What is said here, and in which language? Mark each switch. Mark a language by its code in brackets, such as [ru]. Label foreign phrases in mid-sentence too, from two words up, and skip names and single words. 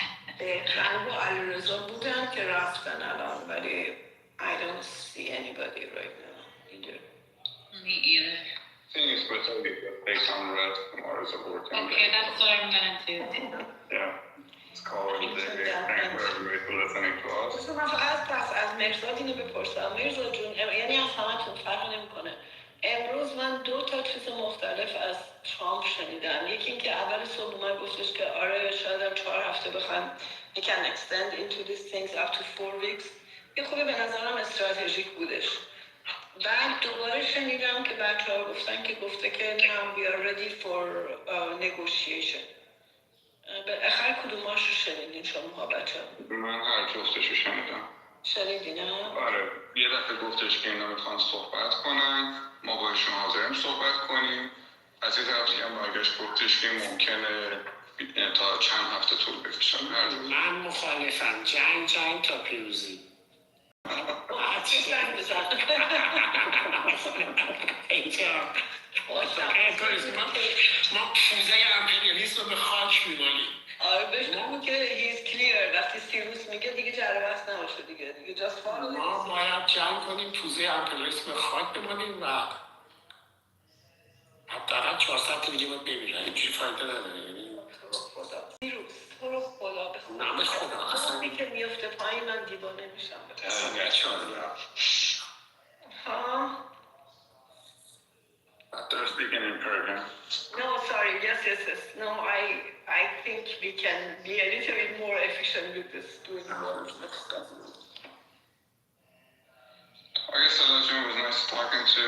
[en] I don't see anybody right now either. Me either. Thing is, but I'll get based on red tomorrow is a working. Okay, that's what I'm going to do. Yeah. It's called the day. Thank you everybody for listening to us. [fa] بس من فقط پس از مرزاد اینو بپرسم. مرزاد جون یعنی از همتون فرق نمیکنه. امروز من 2 چیز مختلف از ترامپ شنیدم. یکی این که اول صبح من گفتش که آره شاید 4 هفته بخوایم [en] we can extend into these things up to 4 weeks. [fa] یه خوبه به نظرم استراتژیک بودش. بعد دوباره شنیدم که بچه‌ها گفته که [en] now we are ready for negotiation. [fa] آخر کدوماشو شنیدین شما بچه‌ها؟ من هر جفتشو شنیدم. شنیدی نه؟ آره یه دفعه گفتش که اینا میخوان صحبت کنن ما با ایشون حاضریم صحبت کنیم از این طرف دیگه هم برگشت گفتش که ممکنه تا چند هفته طول بکشن. من مخالفم جنگ تا پیروزی. ما فوزه امپریالیسم رو به خاک میمالیم. آره بهش بگو که [en] he's clear [fa] وقتی سیروس میگه دیگه جره بحث نباشه دیگه [en] just follow [fa] ما باید جنگ کنیم فوزه امپریالیسم به خاک بمالیم و حداقل 400 تا دیگه باید بمیرن اینجوری فایده نداره. یعنی تو رو خدا به خدا نه به خدا اصلا که میفته پایین من دیوانه میشم ها [en] They're speaking in Persian. No, sorry. Yes. No, I think we can be a little bit more efficient with this doing more stuff. I guess Salajun was nice talking to.